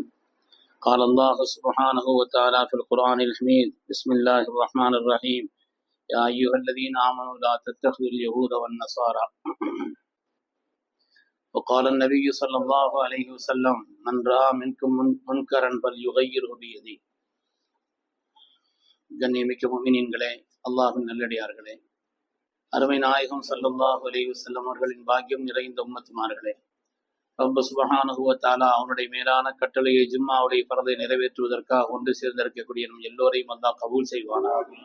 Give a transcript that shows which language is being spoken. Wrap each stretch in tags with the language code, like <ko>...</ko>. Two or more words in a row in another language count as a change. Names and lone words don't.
<ar>قال الله سبحانه وتعالى في القرآن الحميد بسم الله الرحمن الرحيم يا أيها الذين آمنوا لا تتخذوا اليهود والنصارى. وقال النبي صلى الله عليه وسلم من رأى منكم منكرا فليغيره بيده.</ar> <ta>கண்ணியமிக்க முஃமினீன்களே, அல்லாஹ்வின் நல்லடியார்களே, அருமை நாயகம்</ta> <ar>صلى الله عليه وسلم</ar> <ta>அவர்களின் பாக்கியம் நிறைந்த உம்மத்துமார்களே,</ta> <ar>رب سبحانه وتعالى</ar> <ta>அவனுடைய மேலான கட்டளையை ஜும்மாவுடைய ஃபர்தை நிறைவேற்றுவதற்காக ஒன்று சேர்ந்திருக்கக்கூடிய நம் எல்லோரையும் அல்லாஹ் கபூல் செய்வானாக.</ta>